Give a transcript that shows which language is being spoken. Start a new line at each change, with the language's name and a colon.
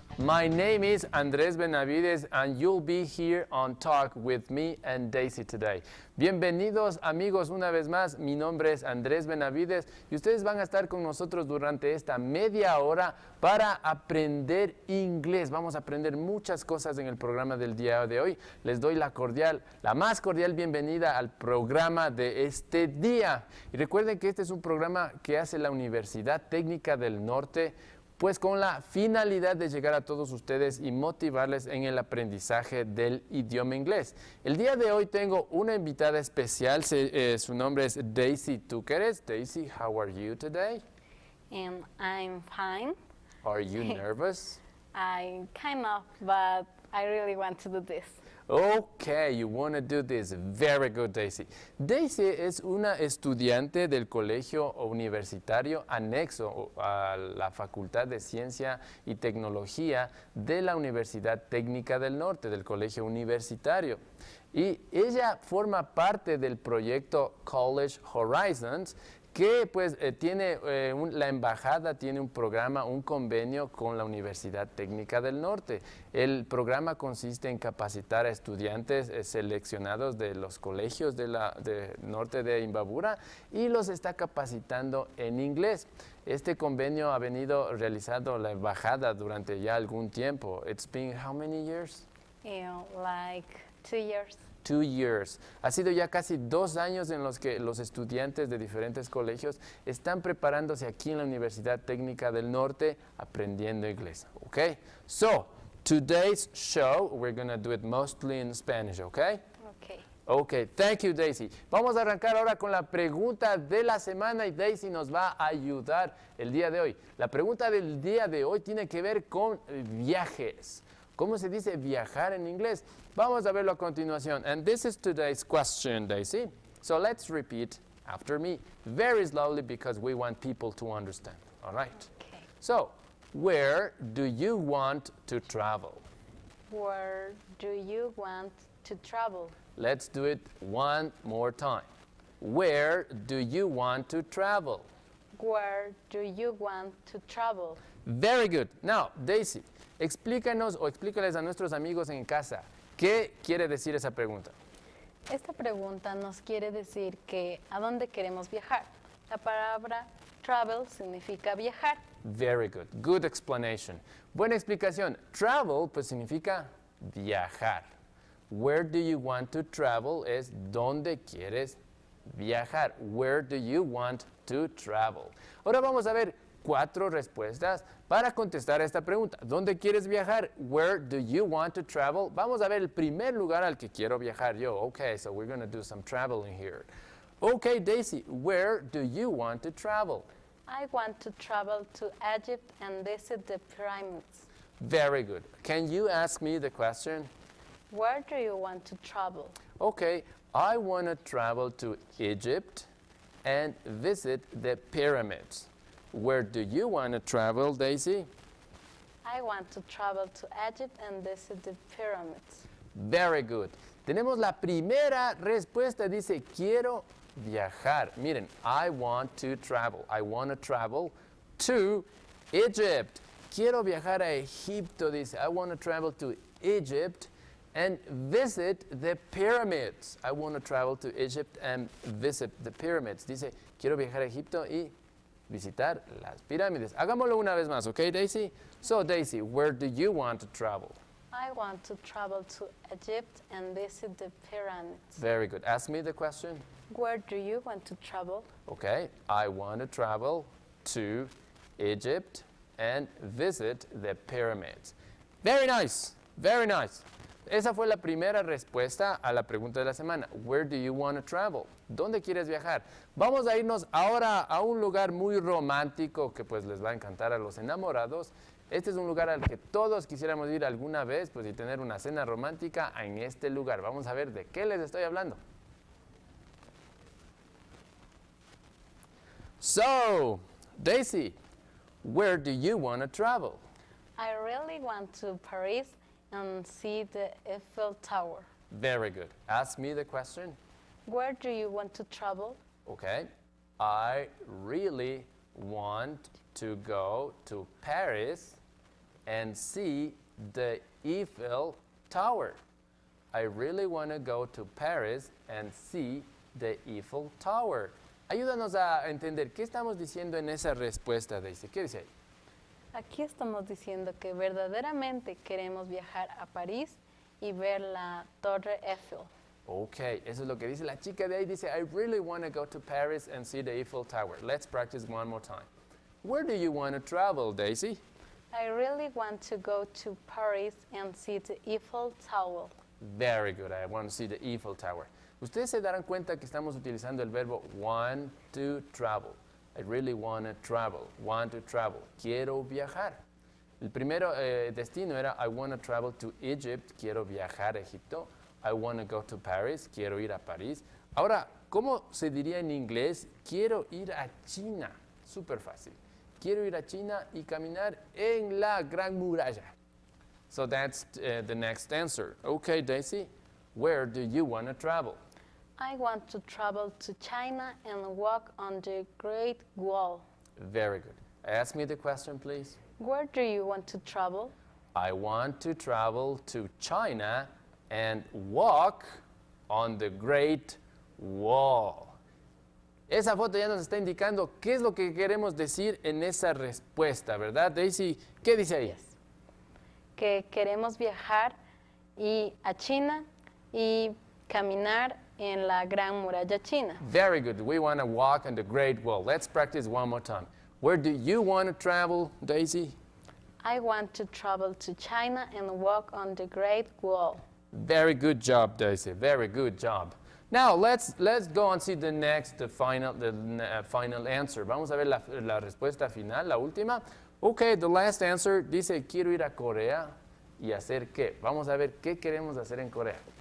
English: My name is Andrés Benavides and you'll be here on Talk with me and Daisy today.
Spanish: Bienvenidos amigos una vez más, mi nombre es Andrés Benavides y ustedes van a estar con nosotros durante esta media hora para aprender inglés. Vamos a aprender muchas cosas en el programa del día de hoy. Les doy la más cordial bienvenida al programa de este día. Y recuerden que este es un programa que hace la Universidad Técnica del Norte, pues con la finalidad de llegar a todos ustedes y motivarles en el aprendizaje del idioma inglés. El día de hoy tengo una invitada especial, su nombre es Daisy Túqueres.
English: Daisy, how are you today? I'm fine. Are you nervous? I kind of, but I really want to do this. Okay, you want to do this. Very good, Daisy.
Spanish: Daisy es una estudiante del colegio universitario anexo a la Facultad de Ciencia y Tecnología de la Universidad Técnica del Norte, del colegio universitario. Y ella forma parte del proyecto College Horizons, que pues tiene la embajada tiene un programa, un convenio con la Universidad Técnica del Norte. El programa consiste en capacitar a estudiantes seleccionados de los colegios del norte de Imbabura y los está capacitando en inglés. Este convenio ha venido realizando la embajada durante ya algún tiempo.
English: It's been how many years? Like 2 years. 2 years.
Spanish: Ha sido ya casi 2 años en los que los estudiantes de diferentes colegios están preparándose aquí en la Universidad Técnica del Norte aprendiendo inglés.
English: Okay? So, today's show, we're going to do it mostly in Spanish, okay? Okay. Okay, thank you, Daisy.
Spanish: Vamos a arrancar ahora con la pregunta de la semana y Daisy nos va a ayudar el día de hoy. La pregunta del día de hoy tiene que ver con viajes. ¿Cómo se dice viajar en inglés? Vamos a verlo a continuación.
English: And this is today's question, Daisy. So let's repeat after me very slowly because we want people to understand. All right? Okay. So, where do you want to travel? Where do you want to travel? Let's do it one more time. Where do you want to travel? Where do you want to travel? Very good.
Spanish: Now, Daisy, explícanos o explícales a nuestros amigos en casa, ¿qué quiere decir esa pregunta? Esta pregunta nos quiere decir que ¿a dónde queremos viajar? La palabra travel significa viajar.
English: Very good. Good explanation.
Spanish: Buena explicación. Travel pues significa viajar.
English: Where do you want to travel
Spanish: es ¿dónde quieres viajar?
English: Where do you want to travel?
Spanish: Ahora vamos a ver 4 respuestas para contestar esta pregunta. ¿Dónde quieres viajar?
English: Where do you want to travel?
Spanish: Vamos a ver el primer lugar al que quiero viajar yo.
English: Okay, so we're going to do some traveling here. Okay, Daisy, where do you want to travel? I want to travel to Egypt and visit the pyramids. Very good. Can you ask me the question? Where do you want to travel? Okay, I want to travel to Egypt and visit the pyramids. Where do you want to travel, Daisy? I want to travel to Egypt and visit the pyramids. Very good.
Spanish: Tenemos la primera respuesta, dice, quiero viajar.
English: Miren, I want to travel. I want to travel to Egypt.
Spanish: Quiero viajar a Egipto, dice.
English: I want to travel to Egypt and visit the pyramids. I want to travel to Egypt and visit the pyramids.
Spanish: Dice, quiero viajar a Egipto y visitar las pirámides. Hagámoslo una vez más, ¿ok, Daisy?
English: So, Daisy, where do you want to travel? I want to travel to Egypt and visit the pyramids. Very good. Ask me the question. Where do you want to travel? Okay, I want to travel to Egypt and visit the pyramids. Very nice, very nice.
Spanish: Esa fue la primera respuesta a la pregunta de la semana.
English: Where do you want to travel?
Spanish: ¿Dónde quieres viajar? Vamos a irnos ahora a un lugar muy romántico que pues les va a encantar a los enamorados. Este es un lugar al que todos quisiéramos ir alguna vez pues y tener una cena romántica en este lugar. Vamos a ver de qué les estoy hablando.
English: So, Daisy, where do you want to travel? I really want to Paris and see the Eiffel Tower. Very good. Ask me the question. Where do you want to travel? Okay. I really want to go to Paris and see the Eiffel Tower. I really want to go to Paris and see the Eiffel Tower.
Spanish: Ayúdanos a entender qué estamos diciendo en esa respuesta, Daisy. ¿Qué dice ahí? Aquí estamos diciendo que verdaderamente queremos viajar a París y ver la Torre Eiffel. Ok, eso es lo que dice la chica de ahí.
English: Dice, I really want to go to Paris and see the Eiffel Tower. Let's practice one more time. Where do you want to travel, Daisy? I really want to go to Paris and see the Eiffel Tower. Very good, I want to see the Eiffel Tower.
Spanish: Ustedes se darán cuenta que estamos utilizando el verbo
English: want to travel. I really want to travel, want to travel.
Spanish: Quiero viajar. El primero destino era
English: I want to travel to Egypt,
Spanish: quiero viajar a Egipto.
English: I want to go to Paris,
Spanish: quiero ir a París. Ahora, ¿cómo se diría en inglés? Quiero ir a China. Súper fácil. Quiero ir a China y caminar en la Gran Muralla.
English: So that's the next answer. Okay, Daisy, where do you want to travel? I want to travel to China and walk on the Great Wall. Very good. Ask me the question, please. Where do you want to travel? I want to travel to China and walk on the Great Wall.
Spanish: Esa foto ya nos está indicando qué es lo que queremos decir en esa respuesta, ¿verdad, Daisy? ¿Qué dice ahí? Yes. Que queremos viajar a China y caminar en la Gran Muralla China.
English: Very good. We want to walk on the Great Wall. Let's practice one more time. Where do you want to travel, Daisy? I want to travel to China and walk on the Great Wall. Very good job, Daisy. Very good job. Now, let's go and see the next, final answer.
Spanish: Vamos a ver la respuesta final, la última.
English: Okay, the last answer
Spanish: dice, quiero ir a Corea y hacer qué. Vamos a ver qué queremos hacer en Corea.